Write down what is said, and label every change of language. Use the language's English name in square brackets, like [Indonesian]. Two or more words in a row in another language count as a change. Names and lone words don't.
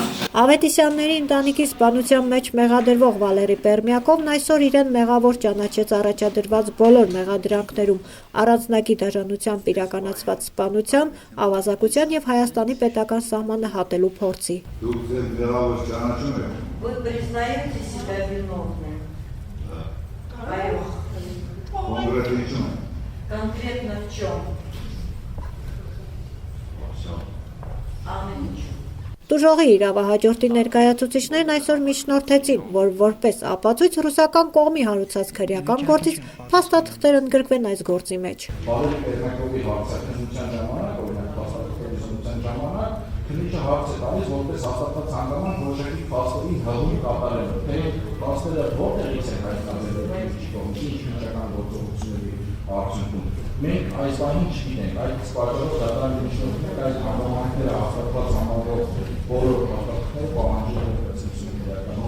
[Armenian] Ավետիսյանների ընտանիքի սպանության մեջ մեղադրվող Վալերի Պերմյակովն այսօր իրեն մեղավոր ճանաչեց առաջադրված բոլոր մեղադրանքներում առանձնագի դաժանությամբ իրականացված սպանության, ավազակության և Հայաստանի պետական սահմանը հատելու փորձի։ Դուք ձեզ մեղավոր ճանաչում եք։ [Russian] Вы признаете себя виновным? Конкретно в чем? [Armenian] Տուժողի իրավահաջորդի ներկայացուցիչներն այսօր միջնորդեցին, որ որպես ապացույց ռուսական կողմի հարուցած քրեական գործից փաստաթղթեր ընդգրկվեն այս գործի մեջ։ Վալերի Պերմյակովի հարցաքննության ժամանակ, օրինակ փաստաթղթերի ժամանակ, քննիչը հարց է տալիս, որպես հաստատված հանգամանք որոշակի փաստերի հղում կատարելու, թե փաստերը որտեղից են հայտնաբերվել, ինչ քննչական գործողությունների արդյունքում։ Մենք այս բանին չգիտենք, այդ պատճառով դատարանի միջնորդներ այս հանգամանքները հաստատված համարվող բոլոր փաստաթղթերը պահանջել են իրականացնել։